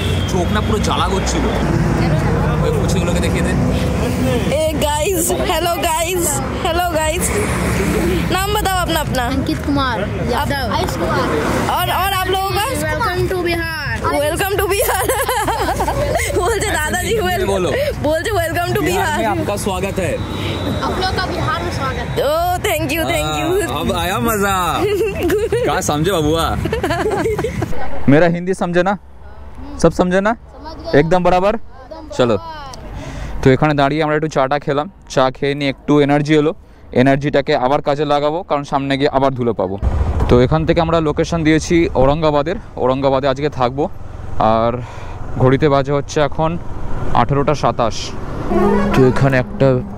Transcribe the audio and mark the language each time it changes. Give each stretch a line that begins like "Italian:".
Bangla: চোখ না পুরো জ্বালা করছিল, ওই কুচিগুলোকে দেখিয়ে দে।
English: ए guys, hello guys, hello guys.
Hindi: नाम बताओ अपना अपना। अंकित कुमार यादव। आयुष कुमार। और आप लोगों का?
English: Welcome to Bihar. Welcome to Bihar.
Hindi: बोलते दादाजी बोलो। बोलते
English: Welcome to Bihar.
Hindi: आपका स्वागत है। आप लोग का बिहार में स्वागत।
English: Oh thank you thank you.
Hindi: अब आया मजा। क्या समझे बबुआ? मेरा हिंदी समझे ना, सब समझे ना, एकदम बराबर।
Bangla: चलो, তো এখানে দাঁড়িয়ে আমরা একটু চাটা খেলাম, চা খেয়ে নিয়ে একটু এনার্জি এলো, এনার্জিটাকে আবার কাজে লাগাবো, কারণ সামনে গিয়ে আবার ধুলো পাবো। তো এখান থেকে আমরা লোকেশন দিয়েছি ঔরঙ্গাবাদে আজকে থাকবো। আর ঘড়িতে বাজে হচ্ছে এখন 18টা 27। তো এখানে একটা